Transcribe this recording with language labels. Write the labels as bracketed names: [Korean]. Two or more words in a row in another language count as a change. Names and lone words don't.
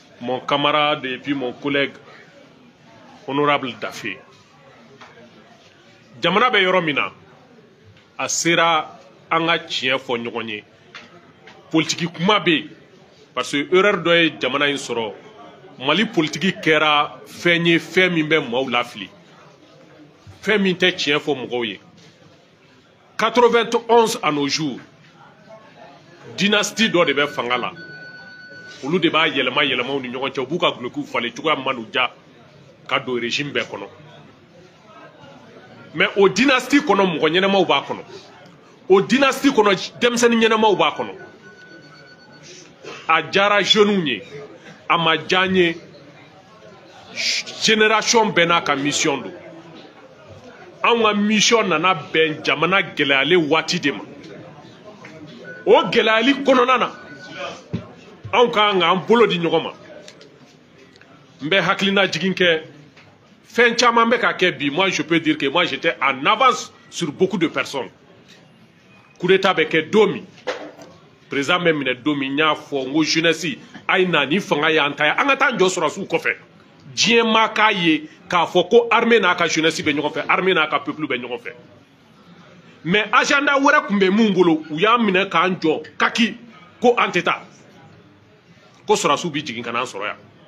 [French] mon camarade et puis mon collègue honorable Daffé. [Bambara] Jamana be yoro mina a sera an ka tiɲɛ fɔ ɲɔgɔn ye politiki kuma be [French] parce que erreur [Bambara] dɔ ye jamana in sɔrɔ Mali politiki kɛra fɛn ye fɛn min bɛ maaw lafili fɛn min tɛ tiɲɛ fɔ mɔgɔw ye 91 [French] à nos jours dynastie [Bambara] dɔ de bɛ fanga la olu de b'a yɛlɛma yɛlɛmaw ni ɲɔgɔn cɛ u b'u ka gulokiw falen cogoya min man'u ja ka don régime bɛɛ kɔnɔ mais o dynastie kɔnɔ mɔgɔ ɲɛnɛmaw b'a kɔnɔ o dynastie kɔnɔ denmisɛnnin ɲɛnɛmaw b'a kɔnɔ a diyara jeunes ye a ma diya n ye génération bɛɛ n'a ka mission don anw ka mission nana bɛn jamana gɛlɛyalen waati de ma o gɛlɛyali kɔnɔna na anw ka kan k'an bolo di ɲɔgɔn ma n bɛ hakilina jigin kɛ fɛn caman bɛ ka kɛ bi [French] moi je peux dire que moi j'étais en avance sur beaucoup de personnes coup d'état [Bambara] bɛ kɛ don min président bɛ minɛ don min n y'a fɔ n ko jeunesse a ye na ni fanga y'an ta ye an ka taa jɔ sɔrɔsiw kɔfɛ diɲɛ maa k'a ye k'a fɔ ko armée n'a ka jeunesse bɛ ɲɔgɔn fɛ armée n'a ka peuple bɛ ɲɔgɔn fɛ [French] mais agenda [Bambara] wɛrɛ tun bɛ mun bolo u y'an minɛ k'an jɔ kaki ko an tɛ taa ko sɔrɔsiw bɛ jigin ka n'an sɔrɔ yan